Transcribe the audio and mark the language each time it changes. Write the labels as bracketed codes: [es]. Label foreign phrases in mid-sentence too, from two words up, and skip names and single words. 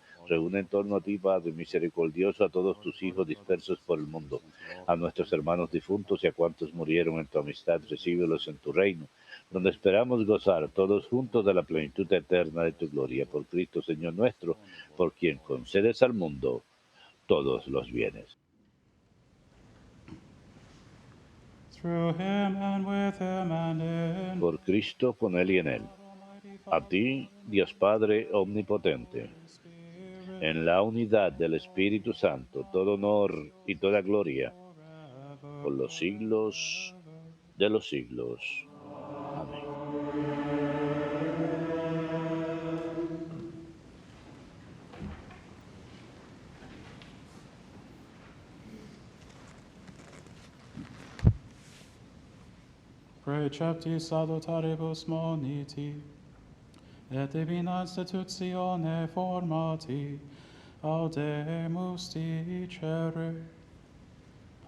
[es] Reúne en torno a ti, Padre misericordioso, a todos tus hijos dispersos por el mundo, a nuestros hermanos difuntos y a cuantos murieron en tu amistad, recíbelos en tu reino, donde esperamos gozar todos juntos de la plenitud eterna de tu gloria. Por Cristo, Señor nuestro, por quien concedes al mundo todos los bienes. [en] through him and with him and in [es] Por Cristo, con Él y en Él. A ti, Dios Padre omnipotente, en la unidad del Espíritu Santo, todo honor y toda gloria, por los siglos de los siglos. Amén. [la] precepti salutaribus moniti, et divina institutione formati, audemus dicere.